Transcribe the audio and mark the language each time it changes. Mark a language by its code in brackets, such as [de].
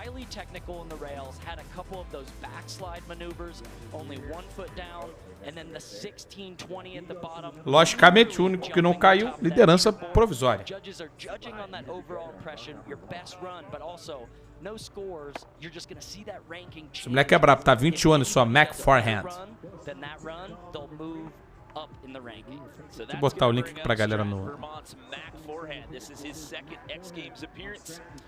[en] Technical in the rails, had a couple of those backslide maneuvers, only 1 foot down, and then the 16-20 at the bottom. [pt] Logicamente, o único que não caiu, liderança provisória. [en] Judges are judging on that overall impression, your best run, but also no scores. You're just going to see that ranking change. [pt] Esse moleque é brabo, tá 21 anos só, Mac Forehand. [en] Then that run, they'll move up in the ranking. [pt] Vou botar o link aqui pra galera no... [en] This is his second X Games appearance.